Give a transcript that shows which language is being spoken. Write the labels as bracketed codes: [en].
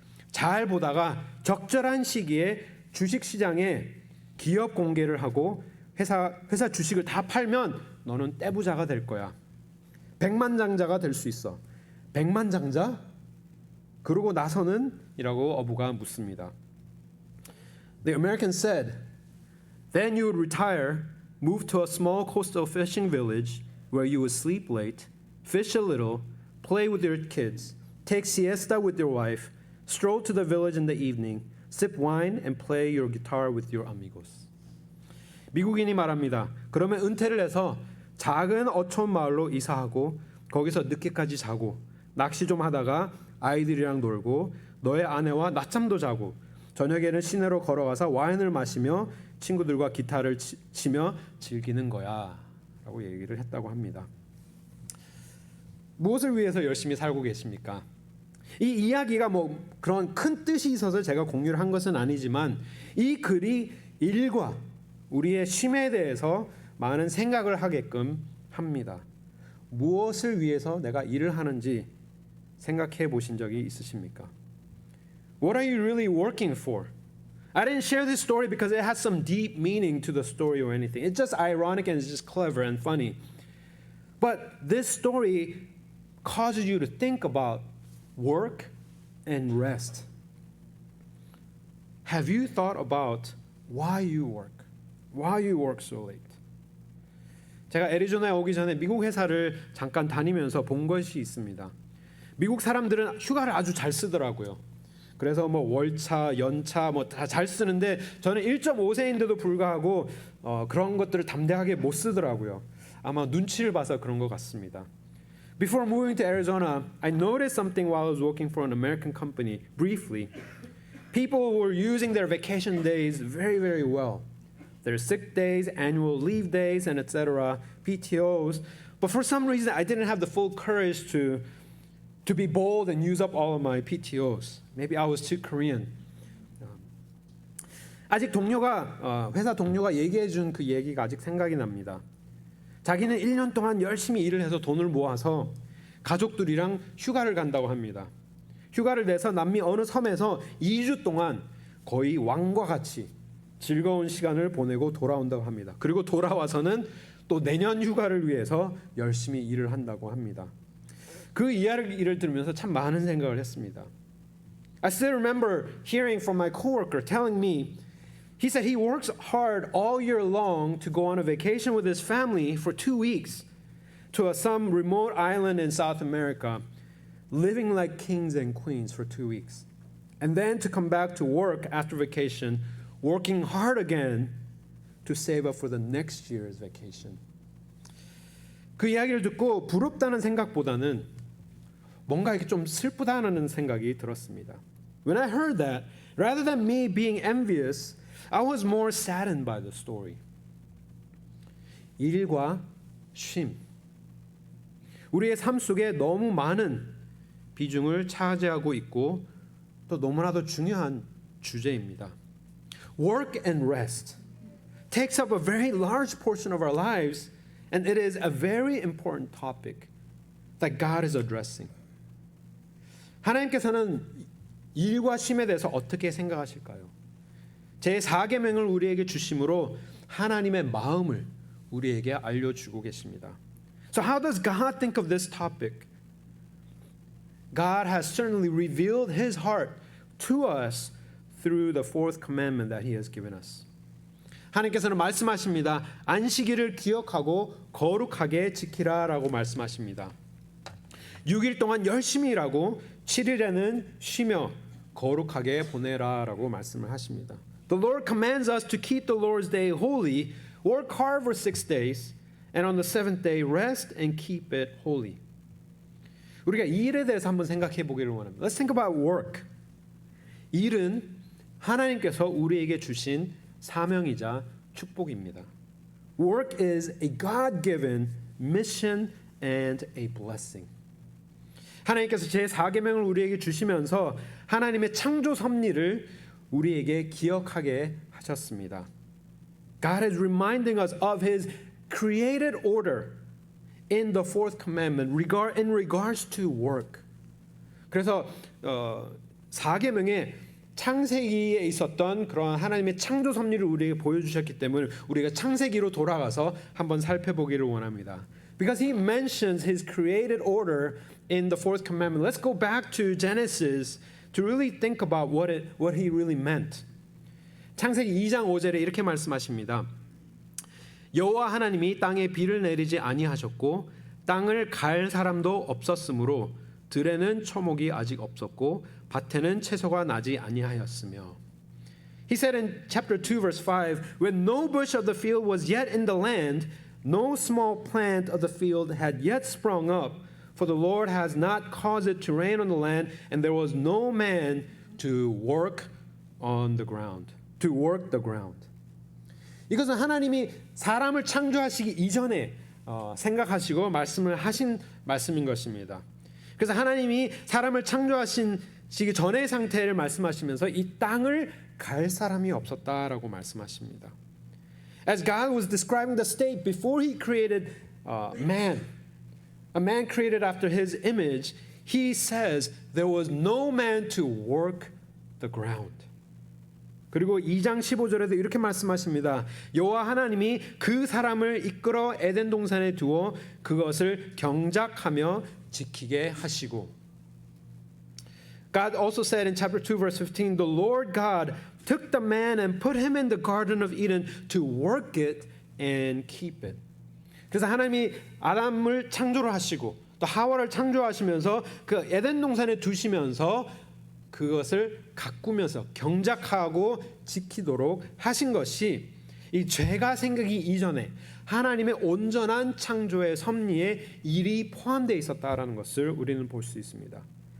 [ko] 잘 보다가 적절한 시기에 주식시장에 기업 공개를 하고 회사 주식을 다 팔면 너는 떼부자가 될 거야. 백만장자가 될 수 있어. 백만장자? 그러고 나서는? 이라고 어부가 묻습니다. [en] The American said, then you would retire, move to a small coastal fishing village where you would sleep late, fish a little, play with your kids, take siesta with your wife, stroll to the village in the evening, sip wine and play your guitar with your amigos. [ko] 미국인이 말합니다. 그러면 은퇴를 해서 작은 어촌 마을로 이사하고 거기서 늦게까지 자고 낚시 좀 하다가 아이들이랑 놀고 너의 아내와 낮잠도 자고 저녁에는 시내로 걸어가서 와인을 마시며 친구들과 기타를 치며 즐기는 거야 라고 얘기를 했다고 합니다. 무엇을 위해서 열심히 살고 계십니까? 이 이야기가 뭐 그런 큰 뜻이 있어서 제가 공유를 한 것은 아니지만 이 글이 일과 우리의 쉼에 대해서 많은 생각을 하게끔 합니다. 무엇을 위해서 내가 일을 하는지 생각해 보신 적이 있으십니까? [en] What are you really working for? I didn't share this story because it has some deep meaning to the story or anything. It's just ironic and it's just clever and funny. But this story causes you to think about work and rest. Have you thought about why you work? Why you work so late? [ko] 제가 애리조나에 오기 전에 미국 회사를 잠깐 다니면서 본 것이 있습니다. 미국 사람들은 휴가를 아주 잘 쓰더라고요. 그래서 뭐 월차, 연차 뭐 다 잘 쓰는데 저는 1.5세인데도 불구하고 그런 것들을 담대하게 못 쓰더라고요. 아마 눈치를 봐서 그런 것 같습니다. [en] Before moving to Arizona, I noticed something while I was working for an American company briefly. People were using their vacation days very, very well. Their sick days, annual leave days, and etc., PTOs. But for some reason, I didn't have the full courage to be bold and use up all of my PTOs. Maybe I was too Korean. [ko] 아직 회사 동료가 얘기해 준 그 얘기가 아직 생각이 납니다. 자기는 1년 동안 열심히 일을 해서 돈을 모아서 가족들이랑 휴가를 간다고 합니다. 휴가를 내서 남미 어느 섬에서 2주 동안 거의 왕과 같이 즐거운 시간을 보내고 돌아온다고 합니다. 그리고 돌아와서는 또 내년 휴가를 위해서 열심히 일을 한다고 합니다. 그 이야기를 들으면서 참 많은 생각을 했습니다. [en] I still remember hearing from my coworker telling me he said he works hard all year long to go on a vacation with his family for 2 weeks to some remote island in South America, living like kings and queens for 2 weeks. And then to come back to work after vacation, working hard again to save up for the next year's vacation. [ko] 그 이야기를 듣고 부럽다는 생각보다는 뭔가 이렇게 좀 슬프다는 생각이 들었습니다. [en] When I heard that, rather than me being envious, I was more saddened by the story. [ko] 일과 쉼. 우리의 삶 속에 너무 많은 비중을 차지하고 있고 또 너무나도 중요한 주제입니다. [en] Work and rest takes up a very large portion of our lives, and it is a very important topic that God is addressing. [ko] 하나님께서는 일과 쉼에 대해서 어떻게 생각하실까요? 제4계명을 우리에게 주심으로 하나님의 마음을 우리에게 알려주고 계십니다. [en] So how does God think of this topic? God has certainly revealed His heart to us through the fourth commandment that He has given us. [ko] 하나님께서는 말씀하십니다. 안식일을 기억하고 거룩하게 지키라라고 말씀하십니다. 6일 동안 열심히 일하고 7일에는 쉬며 거룩하게 보내라라고 말씀을 하십니다. [en] The Lord commands us to keep the Lord's day holy, work hard for 6 days, and on the seventh day rest and keep it holy. [ko] 우리가 이 일에 대해서 한번 생각해 보기를 원합니다. [en] Let's think about work. [ko] 일은 하나님께서 우리에게 주신 사명이자 축복입니다. [en] Work is a God-given mission and a blessing. [ko] 하나님께서 제4계명을 우리에게 주시면서 하나님의 창조 섭리를 우리에게 기억하게 하셨습니다. [en] God is reminding us of His created order in the fourth commandment in regards to work. [ko] 그래서 4계명에 창세기에 있었던 그런 하나님의 창조 섭리를 우리에게 보여주셨기 때문에 우리가 창세기로 돌아가서 한번 살펴보기를 원합니다. [en] Because He mentions His created order in the fourth commandment. Let's go back to Genesis to really think about what He really meant. [ko] 창세기 2장 5절에 이렇게 말씀하십니다. 여호와 하나님이 땅에 비를 내리지 아니하셨고 땅을 갈 사람도 없었으므로 들에는 초목이 아직 없었고 밭에는 채소가 나지 아니하였으며. [en] He said in chapter 2 verse 5, when no bush of the field was yet in the land, no small plant of the field had yet sprung up, for the Lord has not caused it to rain on the land, and there was no man to work on the ground. To work the ground. [ko] 이것은 하나님이 사람을 창조하시기 이전에 생각하시고 말씀을 하신 말씀인 것입니다. 그래서 하나님이 사람을 창조하시기 전의 상태를 말씀하시면서 이 땅을 갈 사람이 없었다라고 말씀하십니다. [en] As God was describing the state before He created man, a man created after His image, He says there was no man to work the ground. [ko] 그리고 2장 15절에도 이렇게 말씀하십니다. 여호와 하나님이 그 사람을 이끌어 에덴 동산에 두어 그것을 경작하며 지키게 하시고. [en] God also said in chapter 2 verse 15, the Lord God took the man and put him in the garden of Eden to work it and keep it. [ko] 그래서 하나님이 아담을 창조를 하시고 또 하와를 창조하시면서 그 에덴 동산에 두시면서 그것을 가꾸면서 경작하고 지키도록 하신 것이 이 죄가 생기기 이전에 하나님의 온전한 창조의 섭리에 일이 포함되어 있었다라는 것을 우리는 볼 수 있습니다.